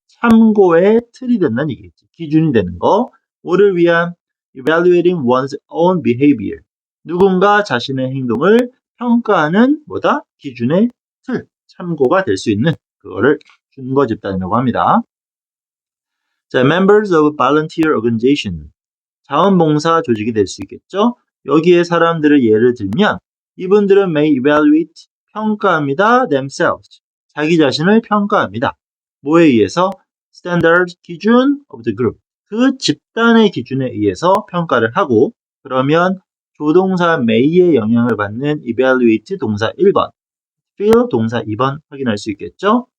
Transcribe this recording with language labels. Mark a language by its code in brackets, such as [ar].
[ko] 참고의 틀이 된다는 얘기겠지. 기준이 되는 거. 뭐를 위한? [en] evaluating one's own behavior. [ko] 누군가 자신의 행동을 평가하는 뭐다? 기준의 틀, 참고가 될 수 있는 그거를 준거 집단이라고 합니다. 자, [en] members of volunteer organization. [ko] 자원봉사 조직이 될 수 있겠죠? 여기에 사람들을 예를 들면 이분들은 [en] may evaluate, [ko] 평가합니다. [en] themselves, [ko] 자기 자신을 평가합니다. 뭐에 의해서? standard, 기준 [en] of the group, [ko] 그 집단의 기준에 의해서 평가를 하고, 그러면 조동사 may의 영향을 받는 evaluate 동사 1번, feel 동사 2번 확인할 수 있겠죠?